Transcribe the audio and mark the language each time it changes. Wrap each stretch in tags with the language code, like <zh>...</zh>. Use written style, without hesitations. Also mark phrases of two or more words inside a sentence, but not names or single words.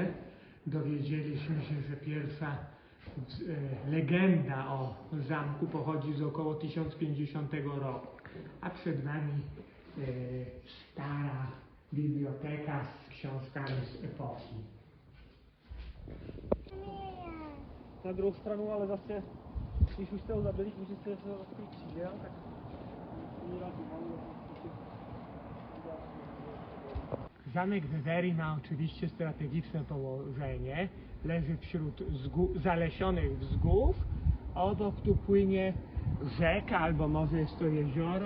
<pl>Dowiedzieliśmy się, że pierwsza legenda o zamku pochodzi z około 1050 roku, a przed nami stara biblioteka z książkami z epoki.</pl> <cs>Na druhou stranu, ale zase, když už jste ho zabili, tím, že jste se takový křížel, tak</cs> <pl>Zamek Vevery ma oczywiście strategiczne położenie. Leży wśród zalesionych wzgórz. Obok tu płynie rzeka, albo może jest to jezioro.</pl>